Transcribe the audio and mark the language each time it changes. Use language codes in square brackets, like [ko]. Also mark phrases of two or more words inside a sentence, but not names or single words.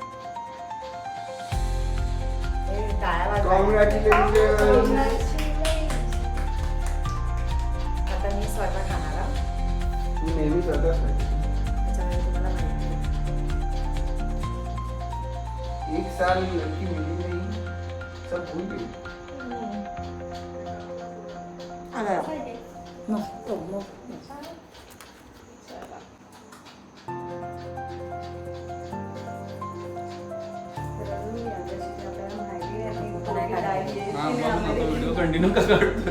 [mr] हे टाळ्या वाजवा. [en] Congratulations. [mr] आता मी स्वतः खाणार हा. तू नेहमी स्वतःच नाही. त्याच्यामुळे तुम्हाला माहिती आहे. [hi] एक साल लड़की मिली नहीं, सब भूल गई. [mr] मस्त मस्त. हा बघ ना तो [en] video continue [mr] का काढतोय.